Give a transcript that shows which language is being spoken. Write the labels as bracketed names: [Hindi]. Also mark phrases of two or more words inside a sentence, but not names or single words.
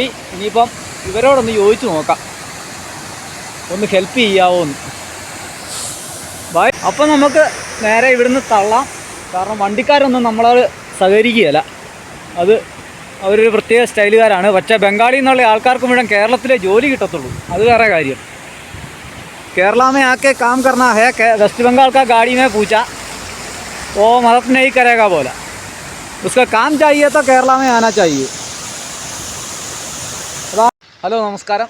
[Malayalam] ഇനിയിപ്പം ഇവരോടൊന്ന് ചോദിച്ചു നോക്കാം, ഒന്ന് ഹെൽപ്പ് ചെയ്യാവോ എന്ന്. ബൈ. അപ്പം നമുക്ക് നേരെ ഇവിടുന്ന് തള്ളാം. കാരണം വണ്ടിക്കാരൊന്നും നമ്മളത് സഹകരിക്കുകയല്ല. അത് അവരൊരു പ്രത്യേക സ്റ്റൈലുകാരാണ്. പക്ഷേ ബംഗാളിൽ നിന്നുള്ള ആൾക്കാർക്ക് മുഴുവൻ കേരളത്തിലെ ജോലി കിട്ടത്തുള്ളൂ, അത് വേറെ കാര്യം. [Hindi] केरला में आके काम करना है, वेस्ट बंगाल का गाड़ी में पूछा, वो मदद नहीं करेगा बोला. उसका काम चाहिए तो केरला में आना चाहिए. [Malayalam] ഹലോ, നമസ്കാരം.